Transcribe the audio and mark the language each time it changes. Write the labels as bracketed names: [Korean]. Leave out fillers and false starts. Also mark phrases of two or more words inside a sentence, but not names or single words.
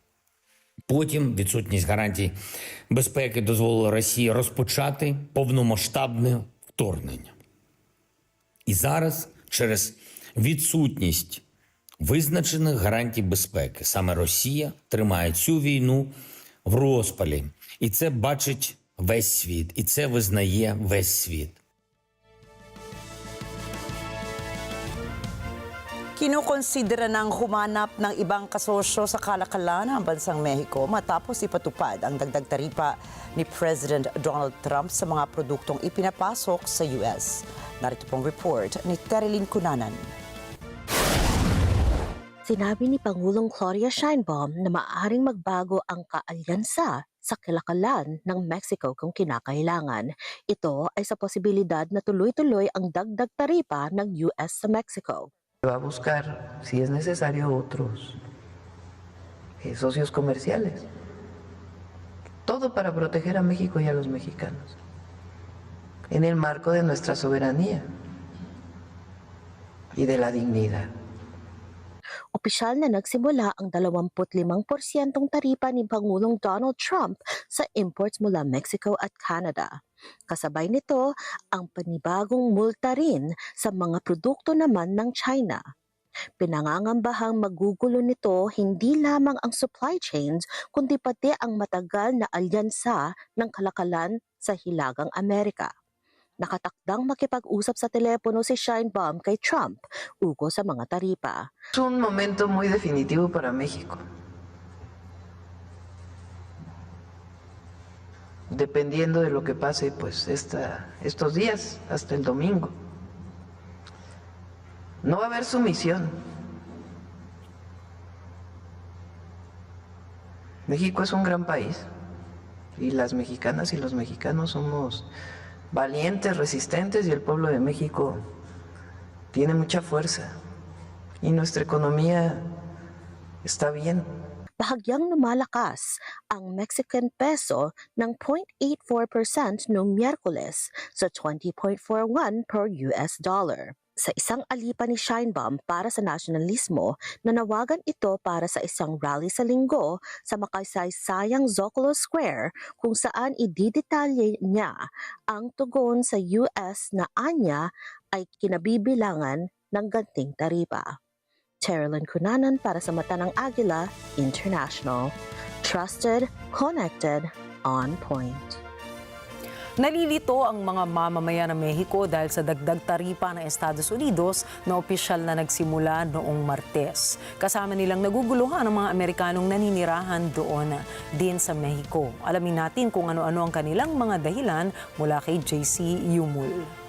[Ukrainian] Потім відсутність гарантій безпеки дозволила Росії розпочати повномасштабне вторгнення. І зараз через відсутність визначених гарантій безпеки саме Росія тримає цю війну в розпалі. І це бачить весь світ, і це визнає весь світ. [Filipino] Kinukonsidera ng humanap ng ibang kasosyo sa kalakalan ng bansang Mexico matapos ipatupad ang dagdag taripa ni [English] President Donald Trump [Filipino] sa mga produktong ipinapasok sa US. Narito pong report ni Terilyn Cunanan. Sinabi ni Pangulong Gloria Sheinbaum na maaaring magbago ang kaalyansa sa kalakalan ng Mexico kung kinakailangan. Ito ay sa posibilidad na tuloy-tuloy ang dagdag taripa ng US sa Mexico. [Spanish] Va a buscar, si es necesario, otros socios comerciales. Todo para proteger a México y a los mexicanos, en el marco de nuestra soberanía y de la dignidad. [Filipino] Opisyal na nagsimula ang 25% taripa ni Pangulong Donald Trump sa imports mula Mexico at Canada. Kasabay nito ang panibagong multa rin sa mga produkto naman ng China. Pinangangambahang magugulo nito hindi lamang ang supply chains kundi pati ang matagal na alyansa ng kalakalan sa Hilagang Amerika. Nakatakdang makipag-usap sa telepono si Sheinbaum kay Trump ugo sa mga taripa. [Spanish] Es un momento muy definitivo para México. Dependiendo de lo que pase, pues estos días, hasta el domingo. No va a haber sumisión. México es un gran país y las mexicanas y los mexicanos somos valientes, resistentes, y el pueblo de México tiene mucha fuerza y nuestra economía está bien. [Filipino] Bahagyang lumalakas ang Mexican peso ng 0.84% noong Miyerkules sa 20.41 per US dollar. Sa isang alipa ni Sheinbaum para sa nasyonalismo, nanawagan ito para sa isang rally sa Linggo sa makasaysayang Zocalo Square kung saan ididetalye niya ang tugon sa US na anya ay kinabibilangan ng ganting taripa. Terilyn Cunanan para sa Mata ng Agila International. [English] Trusted, connected, on point. [Filipino] Nalilito ang mga mamamayan ng Mexico dahil sa dagdag taripa ng Estados Unidos na opisyal na nagsimula noong Martes. Kasama nilang naguguluhan ang mga Amerikanong naninirahan doon din sa Mexico. Alamin natin kung ano-ano ang kanilang mga dahilan mula kay JC Yumul.